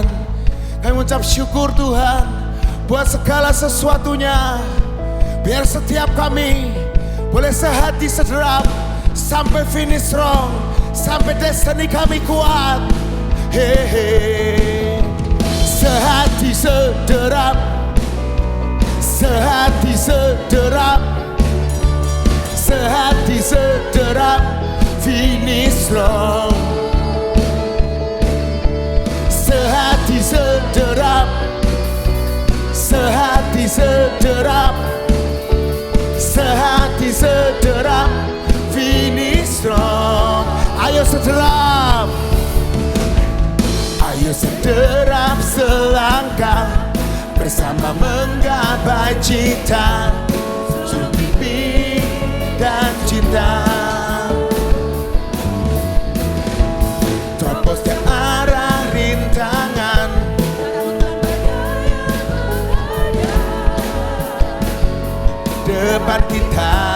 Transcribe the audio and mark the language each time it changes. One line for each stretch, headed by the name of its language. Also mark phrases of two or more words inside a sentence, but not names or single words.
Indonesian: Kami mengucap syukur Tuhan buat segala sesuatunya. Biar setiap kami boleh sehati sederap sampai
English: finish strong,
Indonesian: sampai destiny kami kuat. Hehe, sehati sederap, sehati sederap, sehati sederap,
English: finish strong.
Indonesian: Sehati sederap, sehati sederap, sehati sederap,
English: finish strong.
Indonesian: Ayo sederap, ayo sederap selangkah, bersama menggapai cita, sungguh mimpi dan cinta. Terobos ke arah rintangan, depan kita.